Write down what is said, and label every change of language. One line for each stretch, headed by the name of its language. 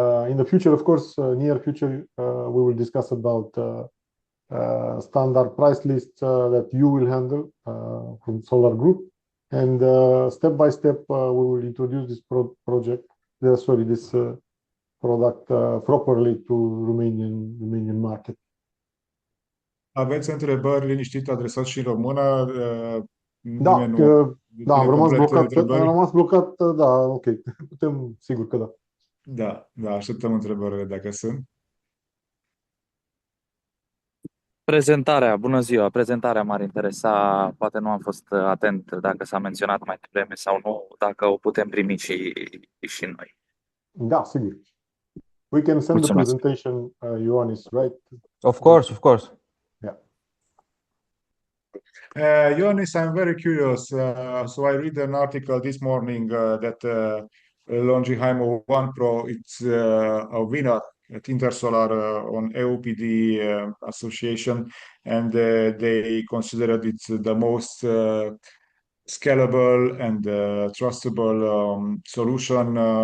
English: In the future, of course, near future, we will discuss about standard price lists that you will handle from Solargroup, and step by step, we will introduce this this product properly to Romanian market.
Romanian: Aveți întrebări liniștit adresați și în română? Da, am rămas blocat, da, ok. Putem, sigur că da. Da, așteptăm întrebările dacă sunt. Prezentarea, bună ziua, prezentarea m-ar interesa, poate nu am fost atent dacă s-a menționat mai devreme sau nu, dacă o putem primi și noi. Da, sigur.
English: We can send the presentation, Ioanis, right? Of course. Yeah. Ioanis, I'm very curious. So I read an article this morning that LONGi HI-MO ONE Pro, it's a winner at Intersolar on EUPD association, and they considered it the most scalable and trustable solution.